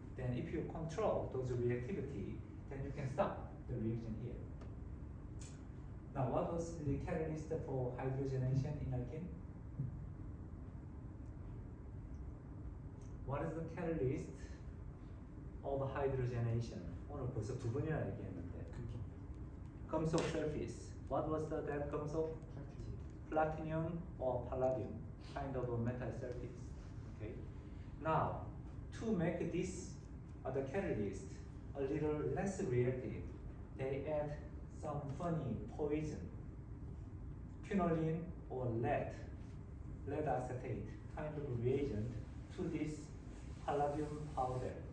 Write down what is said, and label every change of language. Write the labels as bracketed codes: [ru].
[en] Then if you control those reactivity, then you can stop the reaction here. Now, what was the catalyst for hydrogenation in alkene? What is the catalyst of hydrogenation? [ko] 오늘 벌써 두 번이나 얘기했는데. 금속 surface. [en] What was that 금속? Platinum or palladium, kind of a metal surface. Okay. Now, to make this the catalyst a little less reactive, they add some funny poison, quinoline or lead acetate kind of reagent to this palladium powder.